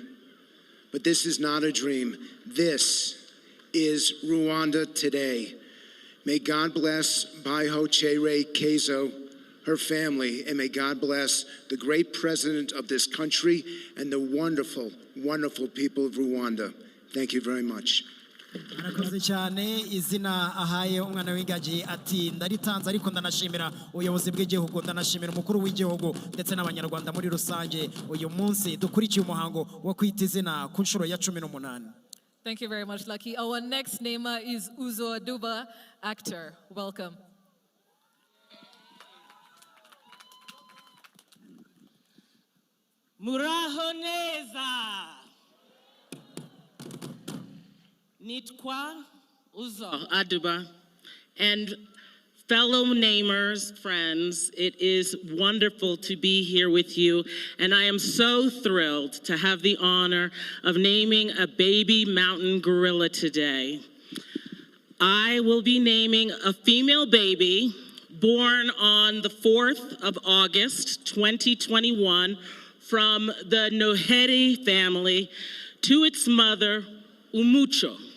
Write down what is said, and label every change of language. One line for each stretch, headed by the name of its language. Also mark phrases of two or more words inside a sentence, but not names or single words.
English: But this is not a dream. This is Rwanda today. May God bless Baiho Chere Kezo, her family, and may God bless the great president of this country and the wonderful, wonderful people of Rwanda. Thank you very much.
Kinyarwanda: arakoze cyane izina ahaye umwana w'ingagi ati ndaritanze ariko ndanashimira ubuyobozi bw'igihugu ndanashimira umukuru w'igihugu ndetse n'abanyarwanda muri rusange uyu munsi dukurikiye umuhango wo kwita izina ku nshuro ya 18.
English: Thank you very much, Lucky. Our next namer is Uzo Aduba, actor. Welcome.
Kinyarwanda: Muraho neza. Nitwa Uzo Aduba.
English: And fellow namers, friends, it is wonderful to be here with you, and I am so thrilled to have the honor of naming a baby mountain gorilla today. I will be naming a female baby born on the 4th of August, 2021, from the Noheri family to its mother, Umucho.